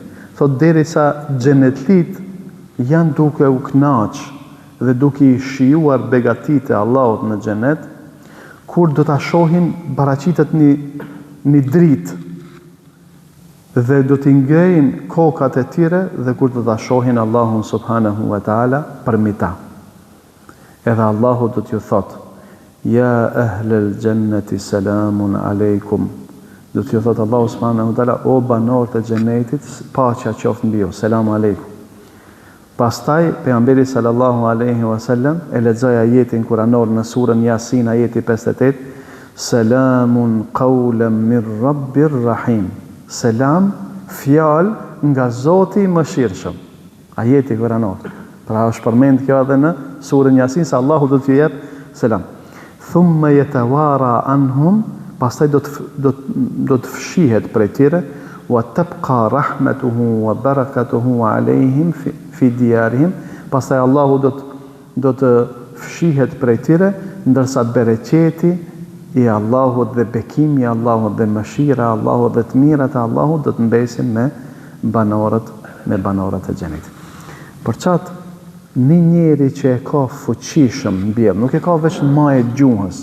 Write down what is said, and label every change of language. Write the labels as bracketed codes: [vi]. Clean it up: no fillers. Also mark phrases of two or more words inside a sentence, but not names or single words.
[sq] Thot derisa xhenetlit janë duke u kënaq dhe duke i shijuar begatitë e Allahut në xhenet, kur do ta shohin baraqitet një dritë dhe do t'i ngrejnë kokat e tyre dhe kur do ta shohin Allahun [ar] سبحانه وتعالى [sq] përmi ta. Edhe Allahu do t'ju thotë: [ar] يا أهل الجنة سلام عليكم. [sq] Do t'ju thotë Allahu [ar] سبحانه وتعالى, [sq] o banorët e xhenetit, paqja qoftë mbi ju, [ar] سلام عليكم. [sq] Pastaj pejgamberi [ar] صلى الله عليه وسلم [sq] e lexoi ajetin kuranor në surën Yasin, ajeti 58, [ar] سلام قولا من رب رحيم. [sq] Selam, fjalë nga Zoti i mëshirshëm. Ajeti kuranor. Pra është përmend kjo edhe në surën Yasin se Allahu do t'ju jep selam. [ar] ثم يتوارى عنهم, [sq] pastaj do të fshihet prej tyre, [ar] وتبقى رحمته وبركاته عليهم في ديارهم, [sq] pastaj Allahu do të fshihet prej tyre, ndërsa bereqeti i Allahut dhe bekimi i Allahut dhe mëshira e Allahut dhe të mirat e Allahut do të mbesin me banorët e xhenetit. Për çat një njeri që e ka fuqishëm mbi, nuk e ka veç majë gjuhës.